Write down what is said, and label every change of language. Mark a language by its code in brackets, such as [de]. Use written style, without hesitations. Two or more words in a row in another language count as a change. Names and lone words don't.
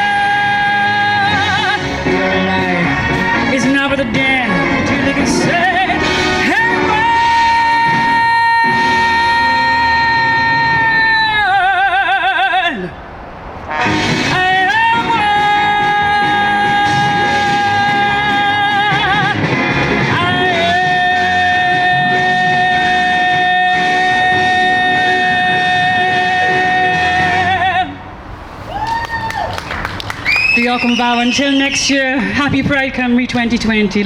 [en] Your life is not but a damn till they can say, hey, world, I am what I am. [cy] Diolch yn fawr. [en] Until next year, happy Pride Cymru 2020.